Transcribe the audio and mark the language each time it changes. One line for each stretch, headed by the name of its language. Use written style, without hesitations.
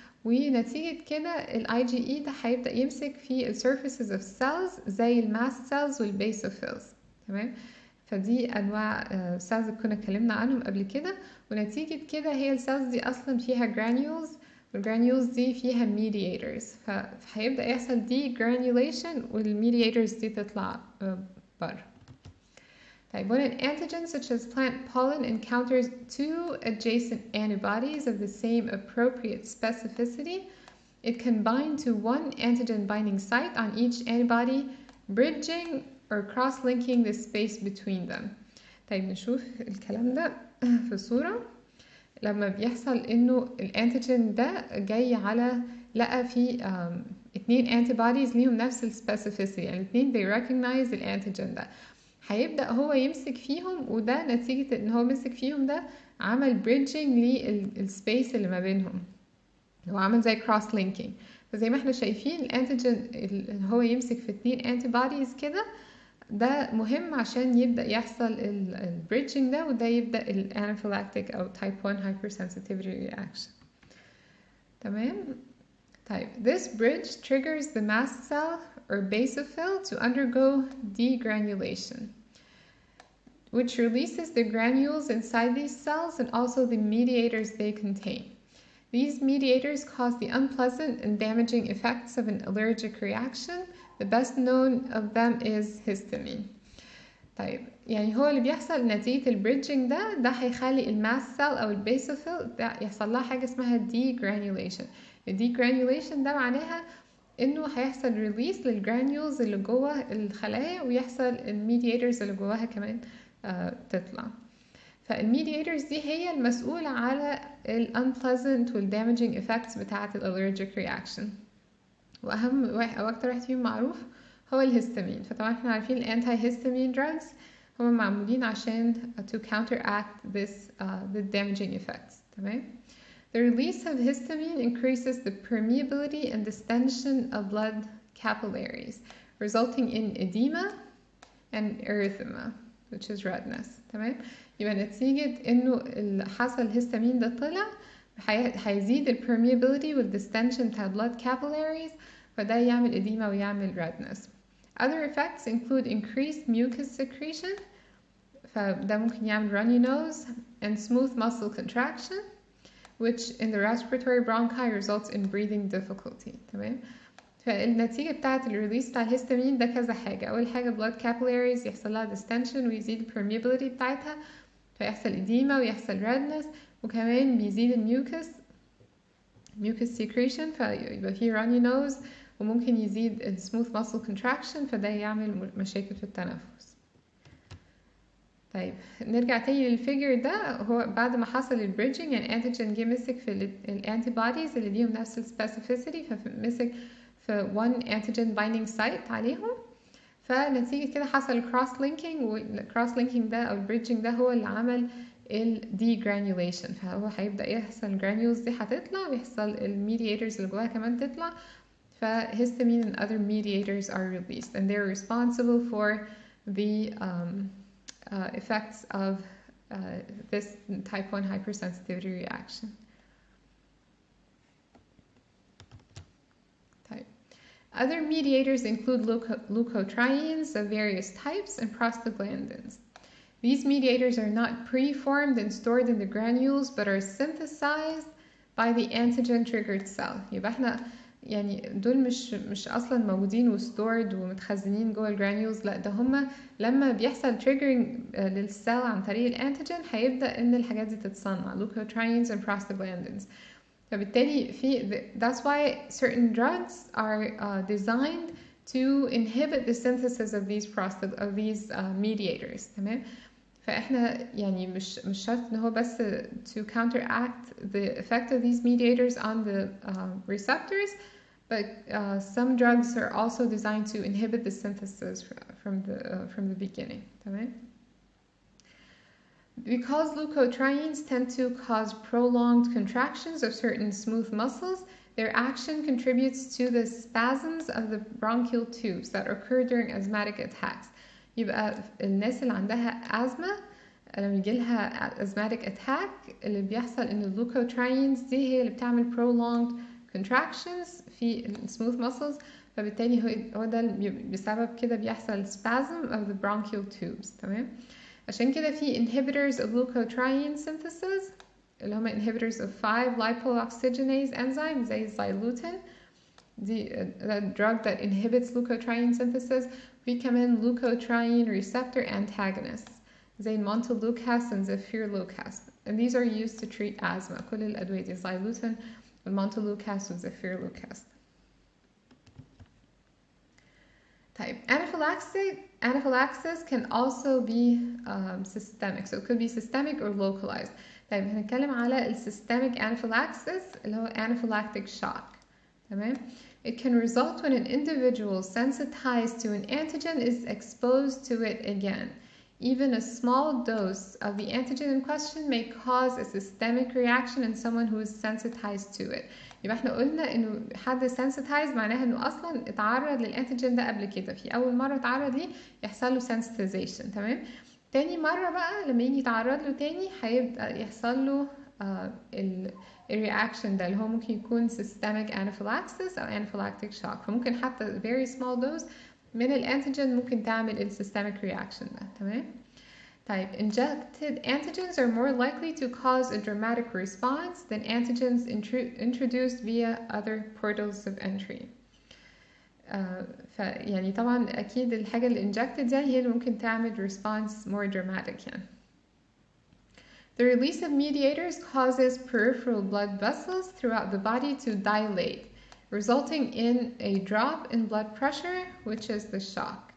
Arabic: ونتيجة كده IgE ده هيبدأ يمسك في
English: surfaces of cells
Arabic: زي الماست cells والبيسوفيلز. تمام. فدي انواع cells اللي كنا اتكلمنا عنهم قبل كده. ونتيجة كده هي السيلز دي اصلا فيها granules، والجرانيولز دي فيها mediators، فهيبدأ يحصل degranulation والميدياتورز دي تطلع بره.
English: When an antigen such as plant pollen encounters two adjacent antibodies of the same appropriate specificity, it can bind to one antigen binding site on each antibody, bridging or cross-linking the space between them.
Arabic: طيب نشوف الكلام ده في الصورة. لما بيحصل انه الانتيجين ده جاي على لقى في اتنين antibodies ليهم نفس السبيسيفيسيتي، يعني اتنين
English: they recognize
Arabic: الانتيجين ده، هيبدأ هو يمسك فيهم، وده نتيجة ان هو مسك فيهم ده عمل bridging للسبيس اللي ما بينهم، هو عمل زي cross linking. فزي ما احنا شايفين الانتيجين اللي هو يمسك في اتنين antibodies كده، ده مهم عشان يبدأ يحصل البريدجنج ده، وده يبدأ الانافيلاكتيك أو type 1 hypersensitivity reaction.
English: تمام؟ طيب this bridge triggers the mast cell or basophil to undergo degranulation, which releases the granules inside these cells and also the mediators they contain. These mediators cause the unpleasant and damaging effects of an allergic reaction. The best known of them is histamine.
Arabic: طيب يعني هو اللي بيحصل نتيجة البريدجنج ده هيخلي الماست سيل أو البيسوفيل ده يحصل لها حاجة اسمها degranulation. الديجرانيوليشن ده معناها إنه هيحصل ريليس للجرانيولز اللي جوه الخلايا، ويحصل الميدياتورز اللي جواها كمان تطلع. فالميدياتورز دي هي المسؤولة على ال unpleasant وال damaging effects بتاعة ال allergic reaction. وأهم واحد أو أكتر واحد فيهم معروف هو الهستامين. فطبعا احنا عارفين ال antihistamine drugs هم معمولين عشان
English: to counteract the damaging effects.
Arabic: تمام.
English: The release of histamine increases the permeability and distension of blood capillaries, resulting in edema and erythema, which is redness.
Arabic: تمام. يبقى نتيجة إنه اللي حصل الهستامين ده طلع هيزيد ال permeability وال distension بتاع blood capillaries، فده يعمل edema ويعمل redness.
English: Other effects include increased mucus secretion،
Arabic: فده ممكن يعمل
English: runny nose and smooth muscle contraction, which in the respiratory bronchi results in breathing difficulty.
Arabic: تمام. فالنتيجة بتاعة الريليس بتاع الهستامين ده كذا حاجة. أول حاجة blood capillaries يحصل لها distension ويزيد ال permeability بتاعتها، فيحصل edema ويحصل redness، وكمان بيزيد الميوكس secretion فيبقى فيه runny nose، وممكن يزيد ال smooth muscle contraction فده يعمل مشاكل في التنفس. طيب نرجع تاني للفيجر ده. هو بعد ما حصل البريدجنج يعني انتيجين جه مسك في الانتي بوديز اللي ليهم نفس السبيسيفيسيتي، فمسك في one antigen binding site عليهم، فنتيجة كده حصل cross linking، والcross linking ده أو البريدجنج ده هو اللي عمل ال degranulation. فهو هيبدأ يحصل granules دي هتطلع، ويحصل الميدياتورز اللي جواها كمان تطلع،
English: فhistamine and other mediators are released and they're responsible for the effects of this type 1 hypersensitivity reaction. Other mediators include leukotrienes of various types and prostaglandins. These mediators are not preformed and stored in the granules but are synthesized by the antigen-triggered cell.
Arabic: يبقى احنا يعني دول مش اصلا موجودين وستورد ومتخزنين جوه الجرانيولز، لا ده هما لما بيحصل triggering للسيل عن طريق الانتيجين هيبدأ ان الحاجات دي تتصنع
English: leukotrienes and prostaglandins. فبالتالي that's why certain drugs are designed to inhibit the synthesis of these mediators.
Arabic: تمام. فاحنا يعني مش شرط ان هو بس
English: to counteract the effect of these mediators on the receptors, but some drugs are also designed to inhibit the synthesis from the beginning.
Arabic: تمام.
English: Because leukotrienes tend to cause prolonged contractions of certain smooth muscles, their action contributes to the spasms of the bronchial tubes that occur during asthmatic attacks.
Arabic: يبقى الناس اللي عندها أزمة لما يجيلها asthmatic attack اللي بيحصل إن اللوكوترينز دي هي اللي بتعمل prolonged contractions في smooth muscles، فبالتالي هو ده بسبب كده بيحصل
English: spasm of the bronchial tubes.
Arabic: تمام. عشان كده في
English: inhibitors of leukotriene synthesis اللي هما inhibitors of 5 lipoxygenase enzyme زي الزيلوتين، دي drug that inhibits leukotriene synthesis. في كمان leukotriene receptor antagonists زي montelukast and zafirlukast, and these are used to treat asthma.
Arabic: كل الأدوية دي زيلوتين المونتلوكاست والزفيرلوكاست.
English: طيب anaphylaxis can also be systemic, so it could be systemic or localized.
Arabic: طيب هنتكلم على ال systemic anaphylaxis اللي هو anaphylactic shock. تمام.
English: It can result when an individual sensitized to an antigen is exposed to it again. Even a small dose of the antigen in question may cause a systemic reaction in someone who is sensitized to it.
Arabic: يبقى احنا قلنا انه حد sensitized معناها انه اصلا اتعرض للانتيجين ده قبل كده، في اول مره اتعرض ليه يحصل له sensitization. تمام. تاني مره بقى لما يجي يتعرض له تاني هيبقى يحصل له الرياكشن ده اللي هو ممكن يكون systemic anaphylaxis او anaphylactic shock. فممكن حتى
English: very small dose
Arabic: من الانتيجين ممكن تعمل السيستميك reaction ده. تمام.
English: طيب injected antigens are more likely to cause a dramatic response than antigens introduced via other portals of entry.
Arabic: يعني طبعا اكيد الحاجه اللي injected دي هي اللي ممكن تعمل
English: response more dramatic
Arabic: يعني.
English: The release of mediators causes peripheral blood vessels throughout the body to dilate, resulting in a drop in blood pressure, which is the shock.